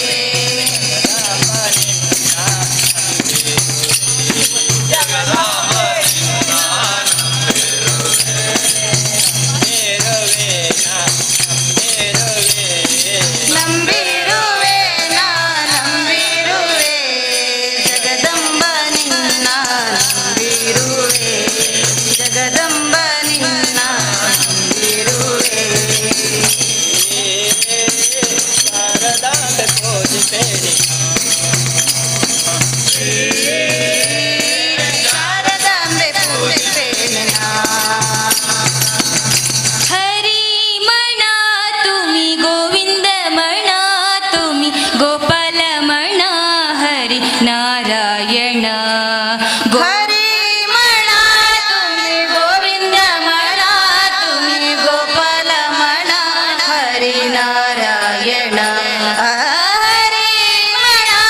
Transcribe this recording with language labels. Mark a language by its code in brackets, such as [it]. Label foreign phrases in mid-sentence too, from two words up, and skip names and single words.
[kn] ನಂಬಿರುವೆ ನಂಬಿರುವೆ ಜಗದಂಬ ನಿನ್ನ ನಂಬಿರುವೆ ಜಗದಂಬ ನಿನ್ನ ನಂಬಿರುವೆ ಶಾರದಾಂಬೆ ಪೂಜಿಪೇರಿ ಶಾರದಾಂಬೆ ಪೂಜಿಪೆ ನಿನ್ನ [mr] हरि मणा तुम्ही गोविंद मणा तुम्ही गोपाल मणा हरि नारायण हरी म्हणा तुम्ही गोविंद म्हणा तुम्ही गोपाल म्हणा हरी नारायण हरी म्हणा